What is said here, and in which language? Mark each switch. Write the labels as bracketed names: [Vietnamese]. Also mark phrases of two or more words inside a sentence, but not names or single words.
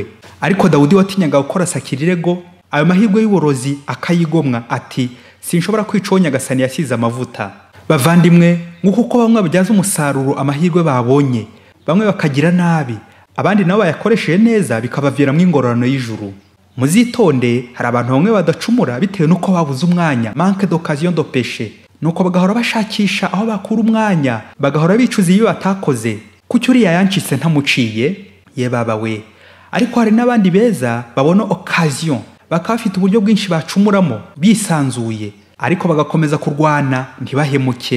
[Kinyarwanda] Ariko Dawudi watinyaga gukora sakirirego ayo mahirwe y'uburozi akayigomwa, ati sinshobora kwica uwo Nyagasani yasize amavuta. Bavandimwe, nguko uko bamwe babyaza umusaruro amahirwe babonye, bamwe bakagira nabi, abandi nabo bayakoresheje neza bikabaviramo ingororano y'ijuru. Muzitonde, hari abantu bamwe badacumura bitewe nuko babuze umwanya, [French] manque d'occasion de péché, [Kinyarwanda] nuko bagahora bashakisha aho bakura umwanya, bagahora bicuza iyo batakoze. Kuki uriya yancitse ntamuciye? Ye baba we. Ariko hari n'abandi beza babona occasion, bakafite uburyo bwinshi bacumuramo bisanzuye, ariko bagakomeza kurwana ntibahemuke.